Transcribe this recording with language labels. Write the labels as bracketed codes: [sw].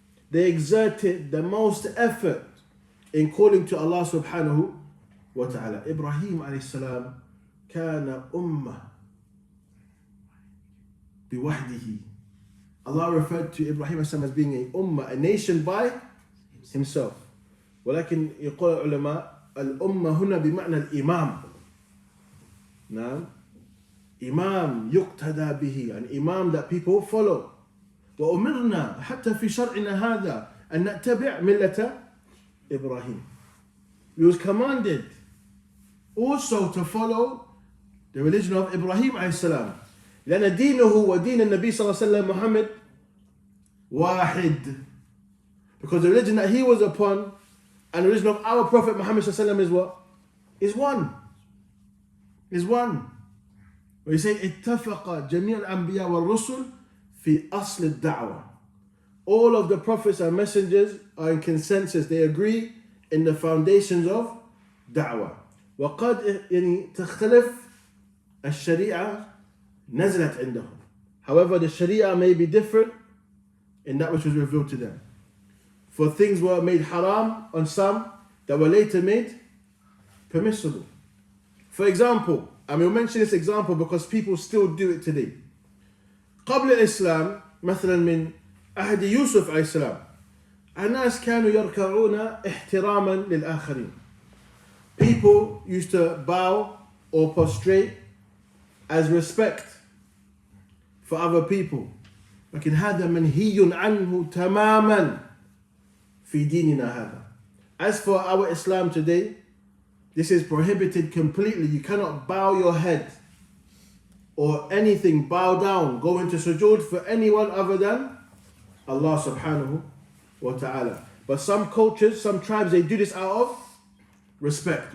[en] They exerted the most effort in calling to Allah subhanahu wa ta'ala. [ar] Ibrahim alayhi salam كان أمة بوحده. [en] Allah referred to Ibrahim alayhi salam as being a ummah, a nation by himself. [ar] ولكن يقول العلماء الأمة هنا بمعنى الإمام. نعم. إمام يقتدى به, [en] an imam that people follow. [ar] وأمرنا حتى في شرعنا هذا أن نتبع ملة إبراهيم. [en] We was commanded also to follow the religion of Ibrahim عليه السلام. [ar] لأن دينه ودين النبي صلى الله عليه وسلم محمد واحد. [en] Because the religion that he was upon and the religion of our Prophet Muhammad صلى الله عليه وسلم is what? Is one. Is one. We say [ar] اتفق جميع الأنبياء والرسل في أصل الدعوة. [en] All of the prophets and messengers are in consensus. They agree in the foundations of da'wah. [ar] وقد تختلف الشريعة نزلت عندهم. [en] However, the sharia may be different in that which was revealed to them. For things were made haram on some that were later made permissible. For example, and we'll mention this example because people still do it today. [ar] قبل الإسلام مثلا من عهد يوسف عليه السلام الناس كانوا يركعون احتراما للآخرين. [en] People used to bow or prostrate as respect for other people. [ar] لكن هذا منهي عنه تماما في ديننا هذا. [en] As for our Islam today, this is prohibited completely. You cannot bow your head or anything, bow down, go into sujood for anyone other than Allah subhanahu wa ta'ala. But some cultures, some tribes, they do this out of respect.